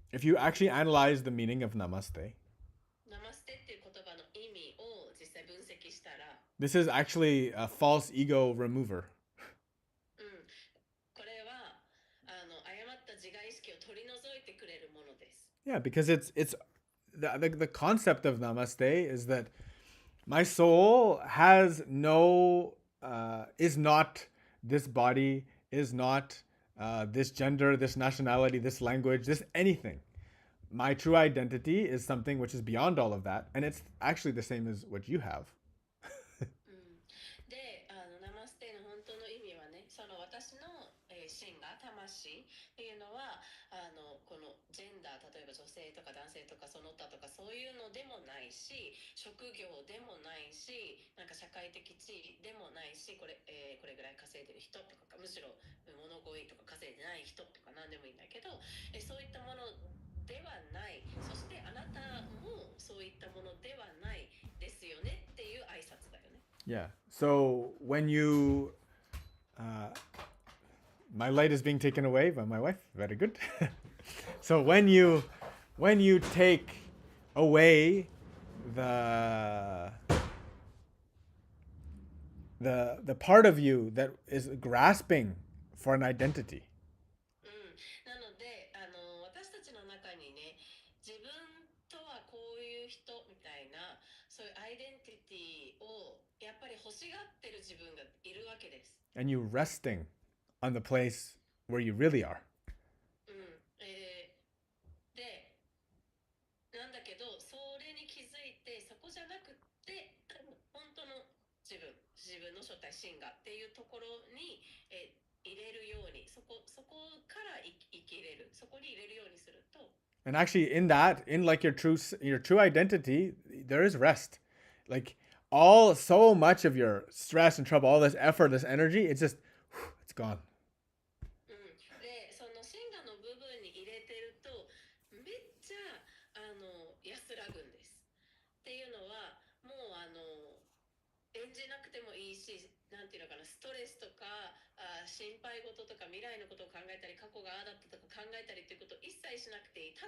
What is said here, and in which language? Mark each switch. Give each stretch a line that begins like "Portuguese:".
English: if you actually analyze the meaning of namaste,
Japanese: ナマステっていう言葉の意味を実際分析したら、
English: this is actually a false ego remover.
Japanese: これは誤った自我意識を取り除いてくれるものです。
English: Yeah, because it's the concept of namaste is that my soul has no is not this body, is not this gender, this nationality, this language, this anything. My true identity is something which is beyond all of that, and it's actually the same as what you have.
Japanese: で、ナマステの本当の意味はね、その私の、心が魂っていうのはこのジェンダー、例えば女性とか男性とかその他とかそういうのでもないし、職業でもないし、なんか社会的地位でもないし、これぐらい稼いでる人とか、むしろ物乞いとか稼いでない人とか何でもいいんだけど、そういったものではない、そしてあなたもそういったものではないですよねっていう挨拶だよね。
English: Yeah. So when you, my light is being taken away by my wife. Very good. So when you take away the the part of you that is grasping for an identity,
Japanese: なので私たちの中にね、自分とはこういう人みたいなそういうアイデンティティをやっぱり欲しがってる自分がいるわけです。
English: and you resting on the place where you really are.
Japanese: で、なんだけど、それに気づいて、そこじゃなくって、本当の自分の正体、真我っていうところに、入れるように、そこから生きれる、そこに入れるようにすると、
English: And actually, in that, in like your true identity, there is rest. Like so much of your stress and trouble, all this effort, this energy, it's just, it's gone.
Japanese: で、その真我の部分に入れてると、めっちゃ安らぐんです。っていうのは、もう演じなくてもいいし、なんていうのかな、ストレスとか心配事とか未来のことを考えたり、過去がああだったとか考えたりっていうことを一切しなくていい。